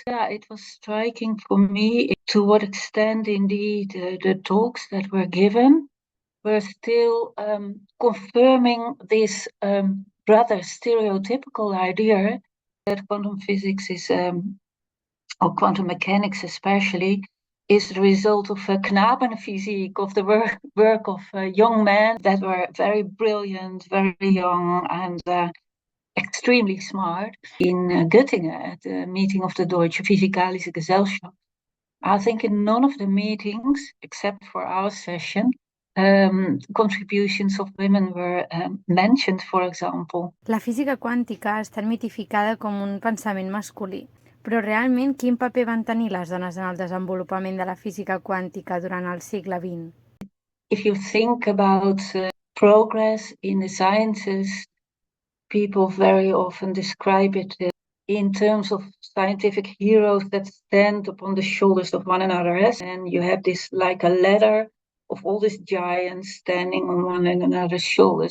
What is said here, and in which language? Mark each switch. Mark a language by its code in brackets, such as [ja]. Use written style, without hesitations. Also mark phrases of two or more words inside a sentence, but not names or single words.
[en] Yeah, it was striking for me to what extent indeed the talks that were given were still confirming this rather stereotypical idea that quantum physics is, or quantum mechanics especially, is the result of a knabenphysiek, of the work of young men that were very brilliant, very young, and extremely smart. In Göttingen, at the meeting of the Deutsche Physikalische Gesellschaft, I think in none of the meetings, except for our session, contributions of women were mentioned, for example. [ca] La física quàntica està mitificada com un pensament masculí, però realment quin paper van tenir les dones en el desenvolupament de la física quàntica durant el segle XX? [en] If you think about progress in the sciences, people very often describe it in terms of scientific heroes that stand upon the shoulders of one another. And you have this like a ladder of all these giants standing on one another's shoulders.